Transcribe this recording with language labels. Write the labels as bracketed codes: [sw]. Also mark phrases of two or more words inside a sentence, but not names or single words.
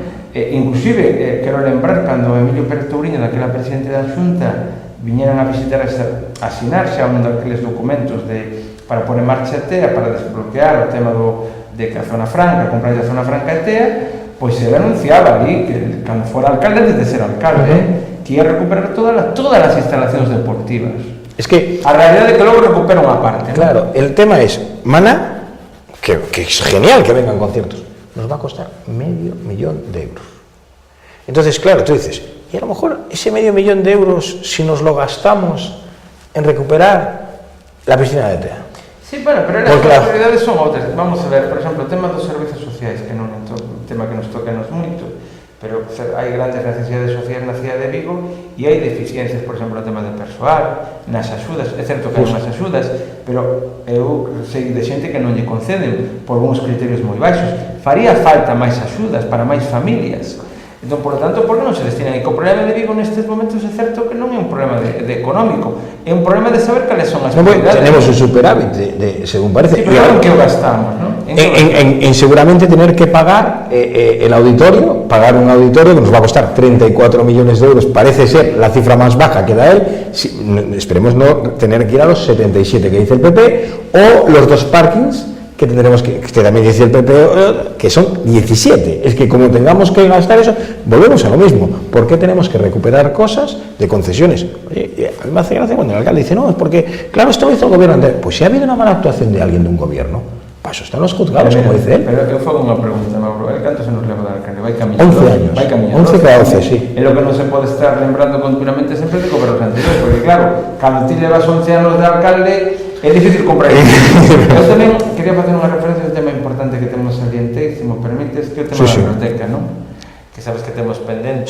[gl] Inclusive, quero lembrar, cando Emilio Pérez Touriño, daquela presidente da Xunta, viñeran a visitar, a asinar xa un daqueles documentos para [es] poner en marcha [gl] a ETEA, para desbloquear o tema de que a zona franca, comprar a zona franca ETEA, pois se anunciaba ali que cando fora alcalde, antes de ser alcalde, que ia recuperar todas as instalacións deportivas. [es] Es que [gl] a realidade é que logo recupera unha parte, claro, ¿no? [es] El tema es, Mana, que es genial que vengan conciertos, nos va a costar $500,000 euros. Entonces, claro, tú dices, y a lo mejor ese $500,000 euros, si nos lo gastamos en recuperar la piscina de ETEA. [gl] Sí, bueno, pero as prioridades son outras. Vamos a ver, por exemplo, o tema dos servicios sociais, que non é un tema que nos toca nos moito, pero hai grandes necesidades sociais na cidade de Vigo e hai deficiencias, por exemplo, no tema de persoal, nas axudas, é certo que hai unhas axudas, pero eu sei de xente que non lle conceden por uns criterios moi baixos. Faría falta máis axudas para máis familias. Entón, [es] por lo tanto, [gl] por que non se destinan? E que o problema de Vigo nestes momentos é certo que non é un problema de económico, é un problema de saber cales son as prioridades. [es] Tenemos un superávit, según parece. [gl] Sí, pero en que o gastamos, ¿no? [es] En seguramente tener que pagar el auditorio, pagar un auditorio que nos va a costar 34 millones de euros, parece ser la cifra más baja que da él, esperemos no tener que ir a los 77 que dice el PP, o los 2 parkings que tendremos que también dice el PP, que son 17. Es que como tengamos que gastar eso, volvemos a lo mismo. ¿Por qué tenemos que recuperar cosas de concesiones? Oye, a mí me hace gracia cuando el alcalde dice, no, es porque, claro, esto lo hizo el gobierno anterior. Pues si ha habido una mala actuación de alguien de un gobierno, para eso están los juzgados, como dice él. [gl] Pero eu fago unha pregunta, Mauro, el canto se nos leva da alcalde, vai camiñando. [es] 11 años, [gl] vai camiñando, 11 cada 11, sí. É lo que non se pode estar lembrando continuamente sempre de gobernos anteriores, porque claro, cando ti levas 11 anos de alcalde, é difícil comprar. Eu tamén quería facer unha referencia que sabes que temos pendente.